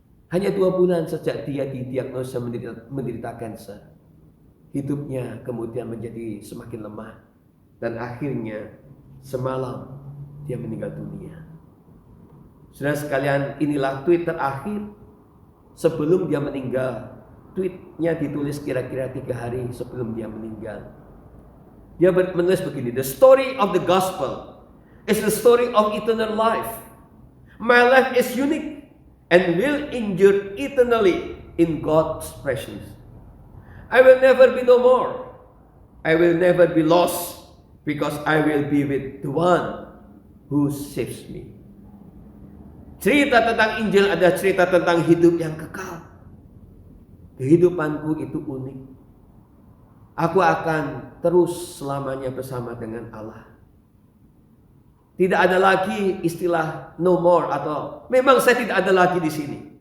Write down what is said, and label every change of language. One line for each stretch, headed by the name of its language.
Indonesian: Hanya 2 bulan sejak dia didiagnosa menderita kanker, hidupnya kemudian menjadi semakin lemah, dan akhirnya semalam dia meninggal dunia. Saudara sekalian, inilah tweet terakhir sebelum dia meninggal. Tweetnya ditulis kira-kira 3 hari sebelum dia meninggal. Dia menulis begini:
English: "The story of the gospel is the story of eternal life. My life is unique and will endure eternally in God's presence. I will never be no more. I will never be lost because I will be with the one who saves me.
Indonesian: Cerita tentang Injil adalah cerita tentang hidup yang kekal. Kehidupanku itu unik. Aku akan terus selamanya bersama dengan Allah. Tidak ada lagi istilah
English: no more
Indonesian: atau memang saya tidak ada lagi di sini.